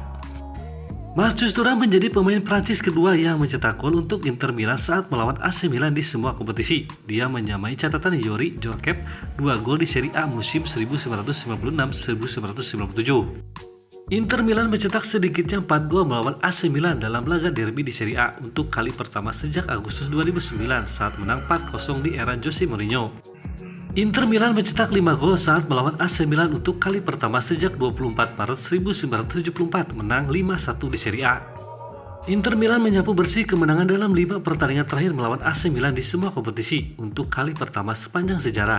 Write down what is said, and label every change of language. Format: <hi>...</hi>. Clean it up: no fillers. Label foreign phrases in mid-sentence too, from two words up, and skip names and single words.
<id>Marcus Thuram menjadi pemain Prancis kedua yang mencetak gol untuk Inter Milan saat melawan AC Milan di semua kompetisi. Dia menyamai catatan Youri Djorkaeff 2 gol di Serie A musim 1996-1997. Inter Milan mencetak sedikitnya 4 gol melawan AC Milan dalam laga derby di Serie A untuk kali pertama sejak Agustus 2009 saat menang 4-0 di era Jose Mourinho. Inter Milan mencetak 5 gol saat melawan AC Milan untuk kali pertama sejak 24 Maret 1974 menang 5-1 di Serie A. Inter Milan menyapu bersih kemenangan dalam 5 pertandingan terakhir melawan AC Milan di semua kompetisi untuk kali pertama sepanjang sejarah.</id>